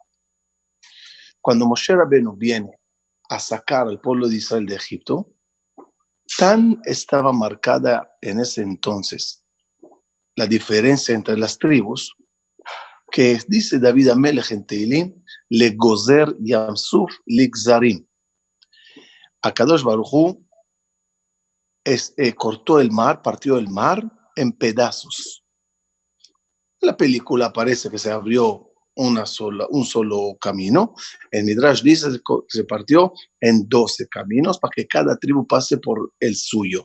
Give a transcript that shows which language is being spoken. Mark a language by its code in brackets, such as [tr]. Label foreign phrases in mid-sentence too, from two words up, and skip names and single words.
[es] Cuando Moshe Rabbeinu viene a sacar al pueblo de Israel de Egipto, tan estaba marcada en ese entonces la diferencia entre las tribus, que dice David Amelech en Teilim, [he] לגוזר ים סוף לגזרים. הקדוש ברוך הוא [es] cortó el mar, partió el mar en pedazos. En la película parece que se abrió un solo camino. El Midrash dice que se partió en 12 caminos para que cada tribu pase por el suyo.